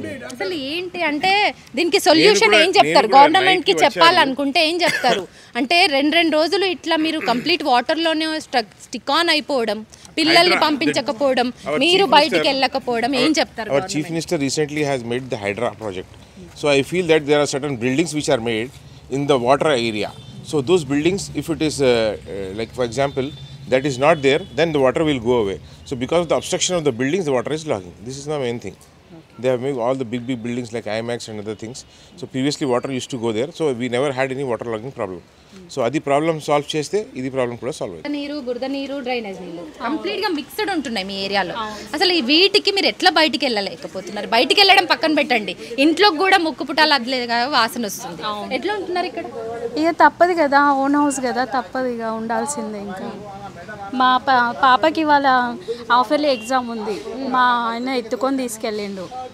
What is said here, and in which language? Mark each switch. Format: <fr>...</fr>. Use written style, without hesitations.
<te>అసలు ఏంటి అంటే దీనికి సొల్యూషన్ ఏం చెప్తారు? గవర్నమెంట్ కి చెప్పాలనుకుంటే ఏం చెప్తారు? అంటే 2 రోజులు ఇట్లా మీరు కంప్లీట్ వాటర్లోనే స్టిక్ ఆన్ అయిపోవడం, పిల్లల్ని పంపించకపోవడం, మీరు బయటికి వెళ్ళకపోవడం, ఏం చెప్తారు?</te> <en>Our Chief Minister recently has made the Hydra project. So I feel that there are certain buildings which are made in the water area. So those buildings, if it is like for example that is not there, then the water will go away. So because of the obstruction of the buildings, the water is logging. This is the main thing. They have made all the big buildings like IMAX and other things. So previously water used to go there. So we never had any water logging problem.</en> <te>So adi problem solve cheste, idi problem kuda solve ayyindi. నీరు, బురద నీరు, drainage నీళ్ళు complete గా mixed ఉంటున్నాయి మీ ఏరియాలో. అసలు ఈ వీటికి మీరు ఎట్లా బయటికి వెళ్ళలేకపోతున్నారు? బయటికి వెళ్ళడం పక్కన పెట్టండి, ఇంట్లోకి కూడా ముక్కు పుటాలు అద్లేదు కదా, వాసన వస్తుంది. ఎట్లా ఉంటున్నారు ఇక్కడ? ఇక తప్పదు కదా, ఓన్ హౌస్ కదా, తప్పదు ఇక ఉండాల్సిందే. ఇంకా మా పాపకి వాళ్ళ హాఫర్లీ ఎగ్జామ్ ఉంది, మా ఆయన ఎత్తుకొని తీసుకెళ్ళిండు.</te>